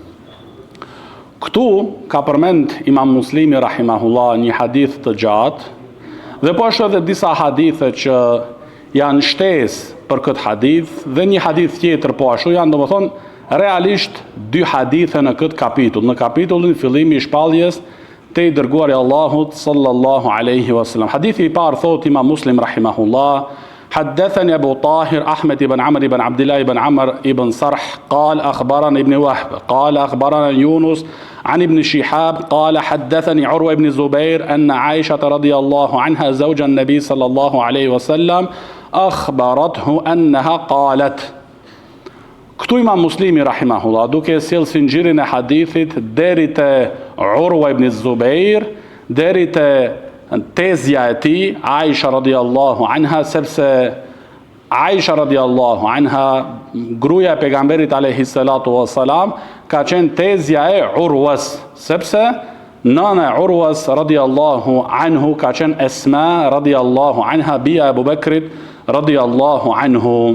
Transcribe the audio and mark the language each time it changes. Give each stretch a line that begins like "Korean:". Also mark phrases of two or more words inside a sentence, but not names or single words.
Albanian: Këtu ka përmend Imam Muslimi rahimahullah një hadith të gjatë, dhe po ashtu edhe disa hadithe që janë shtesë për këtë hadith, dhe një hadith tjetër po ashtu janë, domethënë realisht dy hadithe në këtë kapitull, në kapitullin fillimi I shpalljes të I dërguari Allahut
Arabic: صلى الله عليه وسلم.
Albanian: Hadithi I parë thot Imam Muslim rahimahullah:
Arabic: حدثني أبو طاهر أحمد بن عمرو بن عبد الله بن عمرو بن صرح قال أخبرنا ابن وهب قال أخبرنا يونس عن ابن شهاب قال حدثني عروة بن الزبير أن عائشة رضي الله عنها زوج النبي صلى الله عليه وسلم أخبرته أنها قالت.
Albanian: Këtu Imam Muslimi rahimahullah duke sjellë sinxhirin e hadithit deri te Urwa ibn Zubair, deri te tezja e tij Aisha
Arabic: رضي الله عنها,
Albanian: sepse Aisha
Arabic: رضي الله عنها,
Albanian: gruaja e pejgamberit
Arabic: عليه الصلاة والسلام,
Albanian: ka qenë tezja e Urwas, sepse nëna e Urwas
Arabic: رضي الله عنه
Albanian: ka qenë Esma
Arabic: رضي الله عنها,
Albanian: bia e Abu Bekrit
Arabic: رضي الله عنه.